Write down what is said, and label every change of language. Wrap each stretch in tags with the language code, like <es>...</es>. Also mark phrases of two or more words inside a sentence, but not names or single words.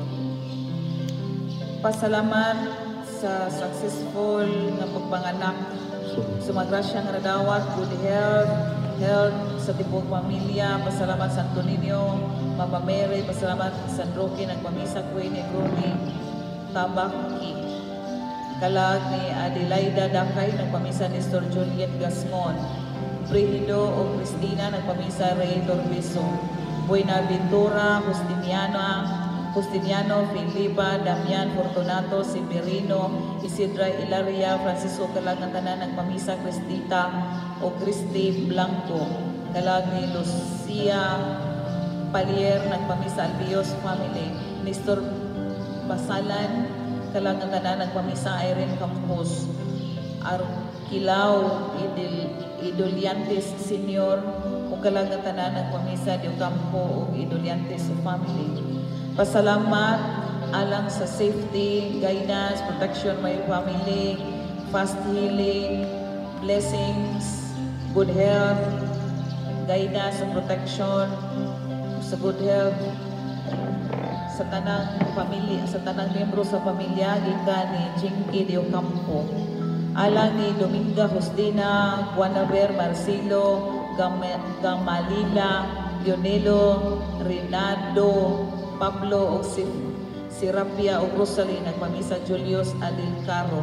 <ceb>Pasalamat sa successful nga pagpanganak sa mga grasya nga nadawat,</ceb> <en>good health</en> <ceb>sa tibok pamilya. Pasalamat sa Santo Niño, Mama Mary, pasalamat sa San Roque ng pamisa Queen Negroni Tabaki. Kalag ni Adelaida Dakay ng pamisa Nestor Juliet Gasmon, Brigido o Cristina ng pamisa Rey Torbeso, Buenaventura Justiniano Filipa Damian Fortunato Severino Isidra Ilaria Francisco. Kalag ng tanan ng pamisa Cristita o Cristi Blanco. Kalag ni Lucia Palier ng pamisa Albios Family, Nestor Basalan, kalang ng tanan ng pamisa Irene Campos, Arquilao Idoliantes Senior, o kalang ng tanan ng pamisa Dio Campo o Idoliantes Family. Pasalamat alang sa</ceb> <en>safety, guidance, protection my family, fast healing, blessings, good health, guidance and protection</en> <ceb>sa</ceb> <en>good health</en> <ceb>sa tanang pamilya, sa tanang miyembro sa pamilya gikan ni Jinky Dio Campo. Alang ni Dominga Justina, Guanaver Marcelo, Gamalila, Lionelo, Rinaldo, Pablo o Sirapia o Rosalie ng pamisa Julius Adilcaro.</ceb>